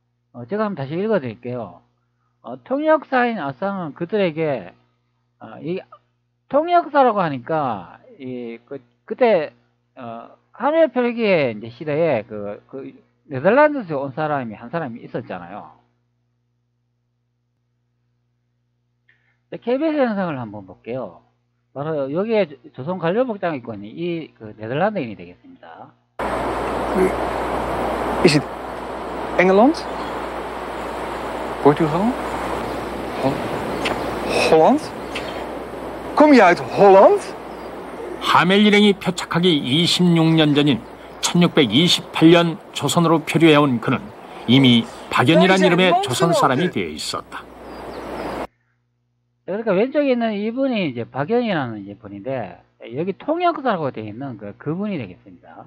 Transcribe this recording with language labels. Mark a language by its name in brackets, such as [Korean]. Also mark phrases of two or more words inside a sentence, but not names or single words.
[Korean] 제가 한번 다시 읽어드릴게요. 통역사인 아상은 그들에게, 이 통역사라고 하니까, 그때, 하멜 펠기의 이제 시대에 네덜란드에서 온 사람이 한 사람이 있었잖아요. KBS 현상을 한번 볼게요. 바로 여기에 조선 관료복장을 입고 있는 네덜란드인이 되겠습니다. [Dutch] Is het Engeland? Portugal? Holland? Kom je uit Holland? [Korean] 하멜 일행이 표착하기 26년 전인 1628년 조선으로 표류해온 그는 이미 박연이라는 이름의 조선 사람이 되어 있었다. 그러니까 왼쪽에 있는 이분이 이제 박연이라는 이제 분인데, 여기 통역사라고 되어 있는 그분이 되겠습니다.